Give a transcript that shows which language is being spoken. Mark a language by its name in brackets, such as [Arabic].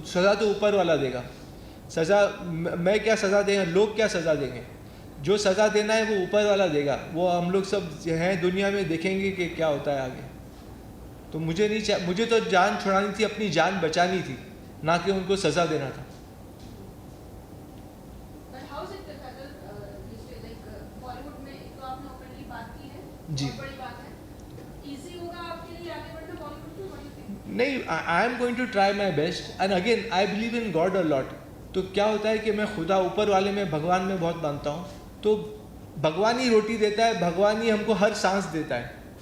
[Hindi] सज़ा तो ऊपर वाला देगा, सज़ा मैं क्या सज़ा देंगे, लोग क्या सज़ा देंगे, जो सज़ा देना है वो ऊपर वाला देगा। वो हम लोग सब हैं दुनिया में, देखेंगे कि क्या होता है आगे। तो मुझे तो जान छुड़ानी थी, अपनी जान बचानी थी, ना कि उनको सज़ा देना था। [English] But how is it that you say like Bollywood [Hindi] में एक तो आपने [English] openly [Hindi] बात की है, जी। बहुत बड़ी बात है। Easy होगा आपके लिए आगे बढ़ना Bollywood में? [English] What do you think? [Hindi] नहीं, [English] I am going to try my best and again I believe in God a lot. [Hindi] तो क्या होता है कि मैं खुदा ऊपर वाले में, भगवान में बहुत मानता हूँ। तो भगवान ही रोटी देता है, भगवान ही हमको हर सांस देता है।